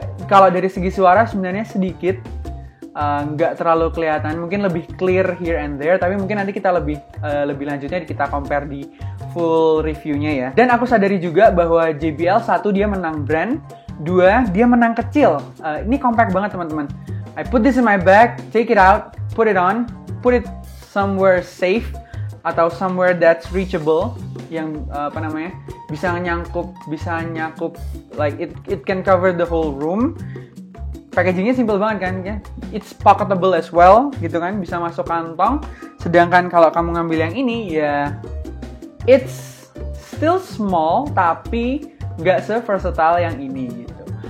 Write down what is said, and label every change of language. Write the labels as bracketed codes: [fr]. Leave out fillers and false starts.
[id] Kalau dari segi suara sebenarnya sedikit, nggak terlalu kelihatan, mungkin lebih clear [en] here and there, [id] tapi mungkin nanti kita lebih lanjutnya kita compare di full reviewnya ya. Dan aku sadari juga bahwa JBL 1 dia menang brand, 2 dia menang kecil. Ini compact banget teman-teman. [en] I put this in my bag, take it out, put it on, put it somewhere safe [id] atau [en] somewhere that's reachable, [id] yang bisa nyakup [en] like it can cover the whole room. [id] Packagingnya simple banget kan ya. [en] It's pocketable as well [id] gitu kan, bisa masuk kantong. Sedangkan kalau kamu ngambil yang ini ya [en] it's still small [id] tapi nggak se-versatile yang ini gitu.